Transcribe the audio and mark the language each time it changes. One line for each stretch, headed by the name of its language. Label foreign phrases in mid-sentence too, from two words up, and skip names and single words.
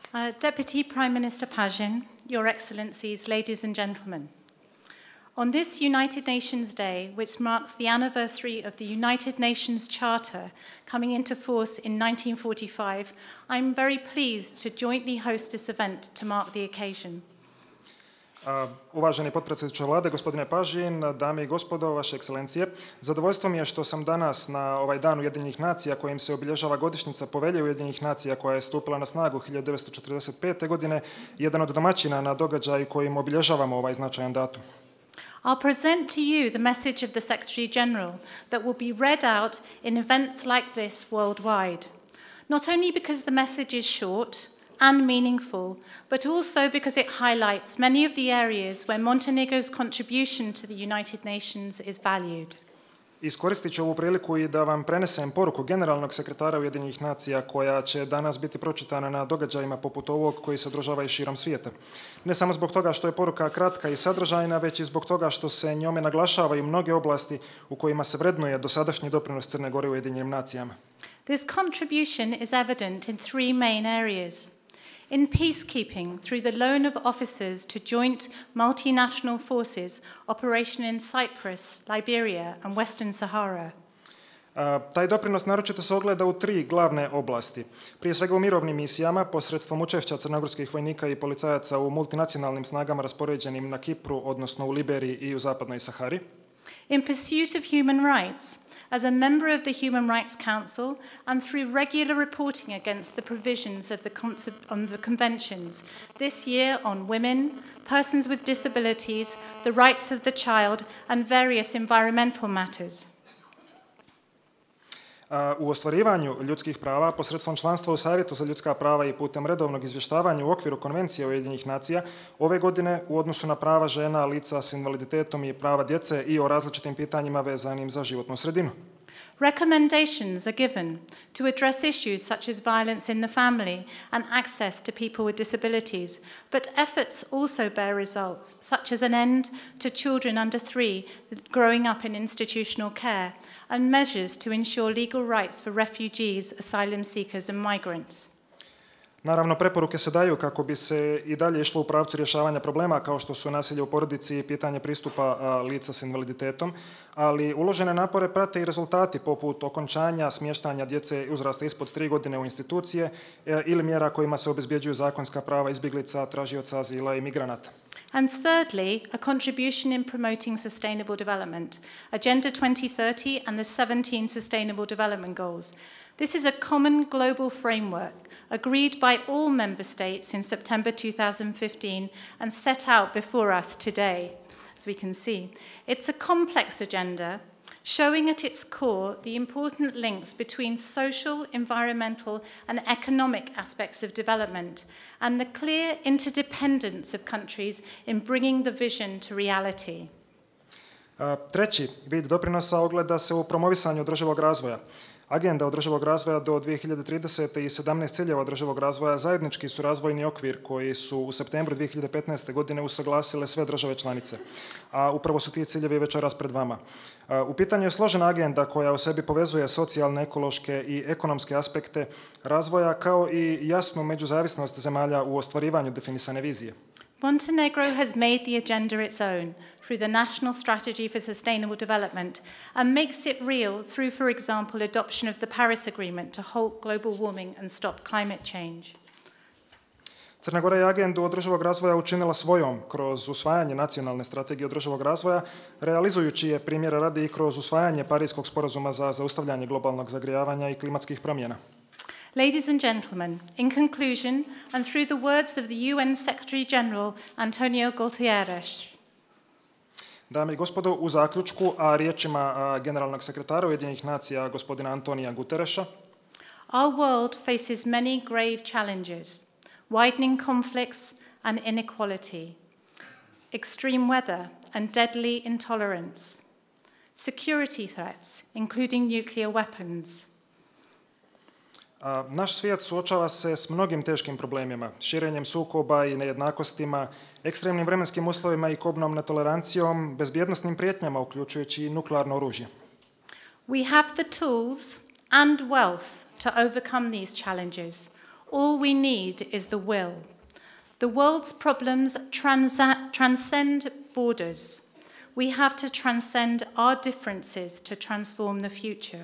English: Deputy Prime Minister Pagin, Your Excellencies, ladies and gentlemen. On this United Nations Day, which marks the anniversary of the United Nations Charter coming into force in 1945, I'm very pleased to jointly host this event to mark the occasion.
Serbian: Uvaženi potpredsjedniče vlade, gospodine Pagin, dame i gospodo, vaše ekscelencije, zadovoljstvo mi je što sam danas na ovaj dan Ujedinjenih nacija kojim se obilježava godišnjica Povelje Ujedinjenih nacija koja je stupila na snagu 1945. godine, jedan od domaćina na događaj kojim obilježavamo ovaj značajan datum.
English: I'll present to you the message of the Secretary General that will be read out in events like this worldwide, not only because the message is short and meaningful, but also because it highlights many of the areas where Montenegro's contribution to the United Nations is valued.
Serbian: Iskoristit ću ovu priliku i da vam prenesem poruku generalnog sekretara Ujedinjenih nacija koja će danas biti pročitana na događajima poput ovog koji se održavaju širom svijeta. Ne samo zbog toga što je poruka kratka i sadržajna, već i zbog toga što se njome naglašavaju mnoge oblasti u kojima se vrednuje dosadašnji doprinos Crne Gore Ujedinjenim nacijama.
English: This contribution is evident in three main areas. In peacekeeping, through the loan of officers to joint multinational forces operation in Cyprus, Liberia and Western Sahara.
Serbian: Taj doprinos naročito se ogleda u tri glavne oblasti. Prije svega u mirovnim misijama, posredstvom učešća crnogorskih vojnika i policajaca u multinacionalnim snagama raspoređenim na Kipru, odnosno u Liberiji i u Zapadnoj Sahari.
English: In pursuit of human rights, as a member of the Human Rights Council and through regular reporting against the provisions of the conventions, this year on women, persons with disabilities, the rights of the child and various environmental matters.
Serbian: U ostvarivanju ljudskih prava posredstvom članstva u Savjetu za ljudska prava i putem redovnog izvještavanja u okviru Konvencije Ujedinjenih nacija ove godine u odnosu na prava žena, lica s invaliditetom i prava djece i o različitim pitanjima vezanim za životnu sredinu.
English: Recommendations are given to address issues such as violence in the family and access to people with disabilities, but efforts also bear results, such as an end to children under 3 growing up in institutional care, and measures to ensure legal rights for refugees, asylum seekers and migrants.
Serbian: Naravno, preporuke se daju kako bi se i dalje išlo u pravcu rješavanja problema kao što su nasilje u porodici i pitanje pristupa lica s invaliditetom, ali uložene napore prate i rezultati poput okončanja smještanja djece uzrasta ispod 3 godine u institucije ili mjera kojima se obezbjeđuju zakonska prava izbjeglica, tražioca azila i migranata.
English: And thirdly, a contribution in promoting sustainable development, Agenda 2030 and the 17 Sustainable Development Goals. This is a common global framework agreed by all member states in September 2015 and set out before us today, as we can see. It's a complex agenda showing at its core the important links between social, environmental and economic aspects of development and the clear interdependence of countries in bringing the vision to reality.
Serbian: Treći vid doprinosa ogleda se u promovisanju održivog razvoja. Agenda održivog razvoja do 2030. i 17 ciljeva održivog razvoja zajednički su razvojni okvir koji su u septembru 2015. godine usaglasile sve države članice, a upravo su ti ciljevi večeras pred vama. U pitanju je složena agenda koja u sebi povezuje socijalne, ekološke i ekonomske aspekte razvoja kao i jasnu međuzavisnost zemalja u ostvarivanju definisane vizije.
English: Montenegro has made the agenda its own through the National Strategy for Sustainable Development and makes it real through, for example, adoption of the Paris Agreement to halt global warming and stop climate change.
Serbian: Crna Gora je agendu održivog razvoja učinila svojom kroz usvajanje nacionalne strategije održivog razvoja, realizujući je primjera radi i kroz usvajanje Pariskog sporazuma za zaustavljanje globalnog zagrijavanja i klimatskih promjena.
English: Ladies and gentlemen, in conclusion, and through the words of the UN Secretary General Antonio Guterres.
Serbian: Dame i gospodo, u zaključku, a riječima generalnog sekretara Ujedinjenih nacija gospodina Antonija Guterresa.
English: Our world faces many grave challenges, widening conflicts and inequality, extreme weather and deadly intolerance, security threats, including nuclear weapons.
Serbian: Naš svijet suočava se s mnogim teškim problemima, širenjem sukoba i nejednakostima, ekstremnim vremenskim uslovima i kobnom netolerancijom, bezbjednosnim prijetnjama, uključujući i nuklearno oružje.
English: We have the tools and wealth to overcome these challenges, All we need is the will. The world's problems transcend borders. We have to transcend our differences to transform the future.